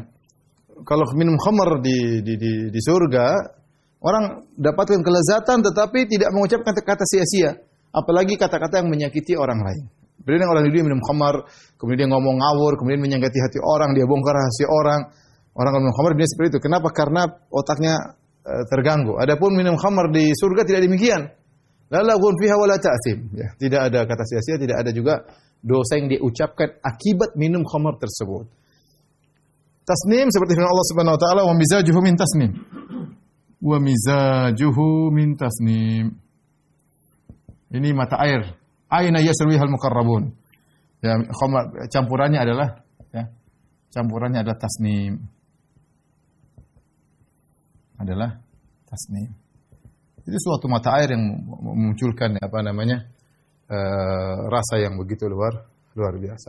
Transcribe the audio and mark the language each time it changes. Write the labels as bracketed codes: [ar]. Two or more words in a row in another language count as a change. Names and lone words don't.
[id] Kalau minum khamar di surga, orang dapatkan kelezatan tetapi tidak mengucapkan kata-kata sia-sia, apalagi kata-kata yang menyakiti orang lain. Berbeda orang di dunia minum khamar, kemudian dia ngomong ngawur, kemudian menyakiti hati orang, dia bongkar rahasia orang. Orang minum khamar dia seperti itu. Kenapa? Karena otaknya terganggu. Adapun minum khamar di surga tidak demikian. [ar] لا لغو فيها ولا تأثيم. [id] Ya, tidak ada kata sia-sia, tidak ada juga dosa yang diucapkan akibat minum khamar tersebut. Tasnim seperti firman Allah [ar] سبحانه وتعالى, ومزاجه من تسنيم. ومزاجه من تسنيم. [id] Ini mata air. [ar] عينا يشرب بها المقربون. [id] Ya, khamar campurannya adalah, ya, campurannya adalah tasnim. Adalah tasnim. Itu suatu mata air yang memunculkan rasa yang begitu luar biasa.